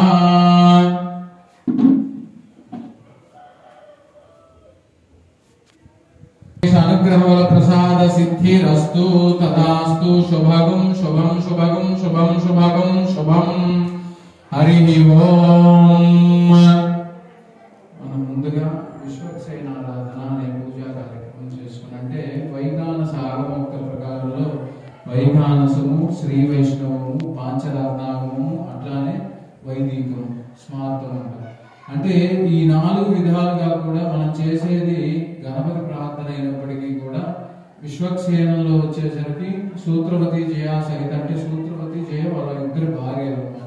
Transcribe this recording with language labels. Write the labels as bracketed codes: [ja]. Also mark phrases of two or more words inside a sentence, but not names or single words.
[sa] अनुग्रह प्रसाद सिद्धिरस्तु तथास्तु शुभगं शुभं शुभगं शुभं शुभगं शुभं हरि ओम। [te] ముందుగా విశ్వక్సేనారాధన అనే పూజా కార్యక్రమం చేసుకున్నంటే వైఖాన సాగమోక్త ప్రకారంలో వైఖానసము శ్రీ వైష్ణవము పాంచరత్నాగము అట్లానే వైదికము స్మార్తం అంటే ఈ 4 విధాలుగా కూడా మనం చేసేది గణపతి ప్రార్థన అయినప్పటికీ కూడా విశ్వక్సేనంలో వచ్చేసరికి సూత్రవతి జయ సహిత అంటే సూత్రవతి జయ వాళ్ళ ఇద్దరు భార్యలు అన్నమాట.